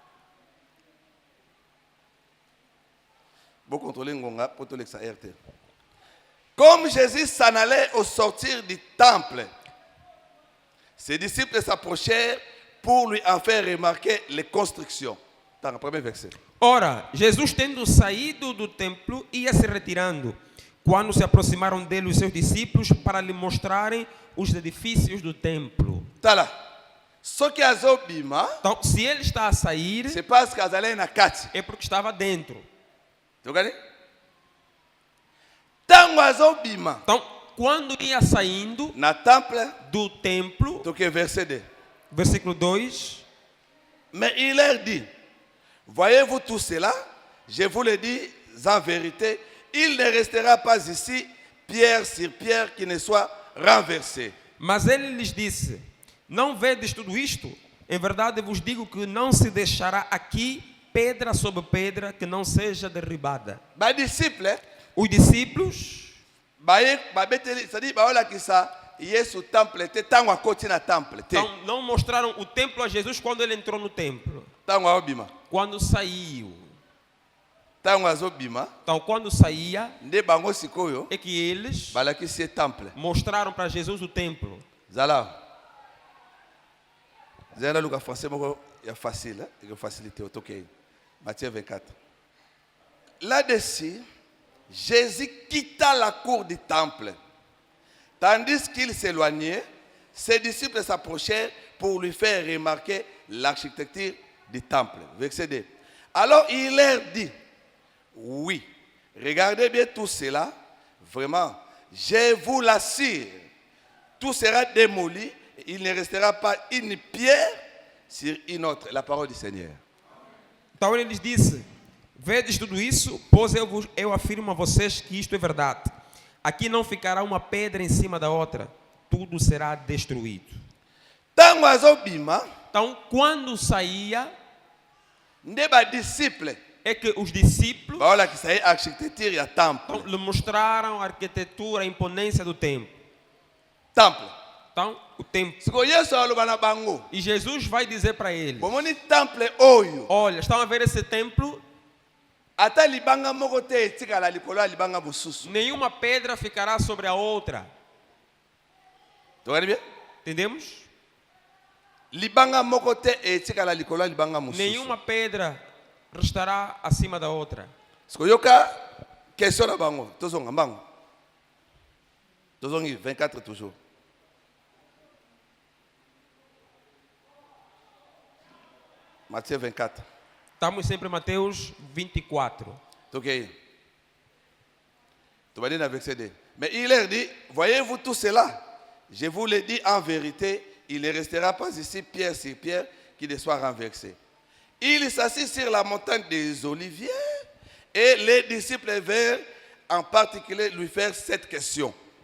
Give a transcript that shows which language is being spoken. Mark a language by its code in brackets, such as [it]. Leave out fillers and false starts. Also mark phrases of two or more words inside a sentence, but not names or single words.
[fr] Bon contrôler ngonga pour tout l'exa RT. Comme Jésus s'en allait au sortir du temple, ses disciples s'approchèrent pour lui en faire remarquer les constructions. Dans le premier verset. [pt] Ora, Jesus tendo saído do templo, ia se retirando. Quando se aproximaram dele os seus discípulos para lhe mostrarem os edifícios do templo. [fr] Tala. Ce qui a zobima, [pt] Então, se ele está a sair, [fr] c'est parce qu'il allait [ln] na kati. [pt] é porque estava dentro. [fr] Tu connais? [ln] Tango azobima [pt] Então, quando ia saindo [ln] na temple, [pt] do templo, [fr] donc verset 2. [pt] versículo 2, [fr] Mais il leur dit, voyez-vous tout cela? Je vous le dis en vérité, il ne restera pas ici pierre sur pierre qui ne soit renversée. [pt] mas ele lhes disse: não vedes tudo isto? Em verdade vos digo que não se deixará aqui pedra sobre pedra que não seja derribada. [ln] Ba disciple, [pt] Os discípulos, [ln] c'est-à-dire baola ki sa Yesu temple te tango akoti na temple te. [pt] então, não mostraram o templo a Jesus quando ele entrou no templo. [ln] Tango azobima. [pt] Quando saiu. [ln] Tango azobima, [pt] Então, quando saía, [ln] nde bango sikoyo [pt] é que eles [ln] balakisi temple. [pt] mostraram para Jesus o templo. [ln] Zala. Zala luka français moko ya facile, [fr] et facilité [ln] autokei. [fr] Matthieu 24. Là-dessus, Jésus quitta la cour du temple. Tandis qu'il s'éloignait, ses disciples s'approchèrent pour lui faire remarquer l'architecture du temple. Verset 2. Alors il leur dit, oui, regardez bien tout cela. Vraiment, je vous l'assure, tout sera démoli, il ne restera pas une pierre sur une autre. La parole du Seigneur. [pt] Então ele lhes disse: vedes tudo isso? Pois eu afirmo a vocês que isto é verdade. Aqui não ficará uma pedra em cima da outra, tudo será destruído. [ln] Tango azobima, [pt] Então, quando saía, [ln] ndeba disciple, [pt] é que os discípulos [ln] baola ki sai architecture ya temple. [pt] lhe mostraram a arquitetura, a imponência do templo. [ln] Temple. [pt] Então, o templo. [ln] Siko Yesu aloba na bango. [pt] E Jesus vai dizer para eles: [ln] Bomoni temple oyo. [pt] olha, estão a ver esse templo? [ln] Ata libanga moko te etikala likolo ya libanga mosusu. [pt] Nenhuma pedra ficará sobre a outra. [ln] Tokani bien? [pt] Entendemos? [ln] Libanga moko te etikala likolo ya libanga mosusu. [pt] Nenhuma pedra restará acima da outra. [ln] Siko yoka question na bango. Tozonga bango. Tozongi 24 toujours. [fr] Matthieu 24. [pt] Estamos sempre em Mateus 24. Ok. [fr] Tu vas dire dans le verset 2. Mais il leur dit, voyez-vous tout cela? Je vous le dis en vérité, il ne restera pas ici pierre sur pierre qui ne soit renversé. Il s'assit sur la montagne des Oliviers et les disciples vinrent en particulier lui faire cette question.